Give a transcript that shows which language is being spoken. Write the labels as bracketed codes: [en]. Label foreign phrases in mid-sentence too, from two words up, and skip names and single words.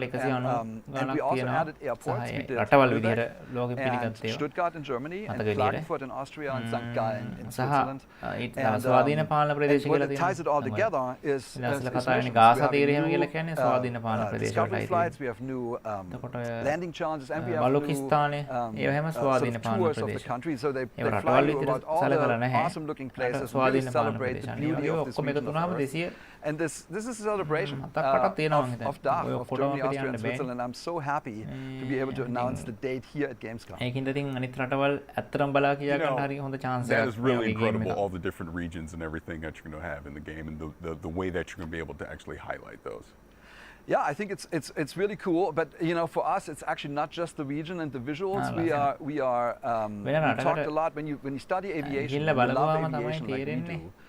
[en] And we also added airports. We did Lübeck and Stuttgart in Germany, and Klagenfurt in Austria, and St. Gallen in Switzerland. And what ties it all together is discovery flights, we have new landing challenges, and we have new [si] පාකිස්තානය ඒ හැම ස්වාධීන පාලන [en] tours of the [si] ප්‍රදේශ. [en] country. So they [si] ඒව [en] fly [si] රටවල් [en] you [si] විතර [en] about all [si] සලකලා [en] the [si] නැහැ. [en] awesome looking places, really [si] ස්වාධීන පාලන [en] celebrate the [si] ප්‍රදේශ. [en] beauty [si] අනිවාර්යයෙන් [en] of this [si] ඔක්කොම එකතු [en] region of [si] වුණාම [en] Earth. [si] 200 [en] And this is a celebration [si] මතක් තියෙනවා මම [en] of [si] හිතන්නේ. [en] DACH, [si] ඔය [en] of [si] ඔක්කොටම [en] Germany, [si] අපිට [en] Austria, [si] යන්න [en] and [si] බෑ. [en] Switzerland. I'm so happy to be able to announce the date here at Gamescom. [si] ඒකින්ද ඉතින් අනිත් රටවල් ඇත්තටම බලා කියා [en] You know, [si] ගන්න හරි හොඳ chance [en] that [si] එකක් [en] is [si] මේ [en] really [si] වගේ game [en] incredible, [si] එකක්. [en] all the different regions and everything that you're going to have in the game and the way that you're going to be able to actually highlight those. Yeah, I think it's really cool. But you know, for us, it's actually not just the region and the visuals. We talked a lot when you study aviation, when you love aviation like we do.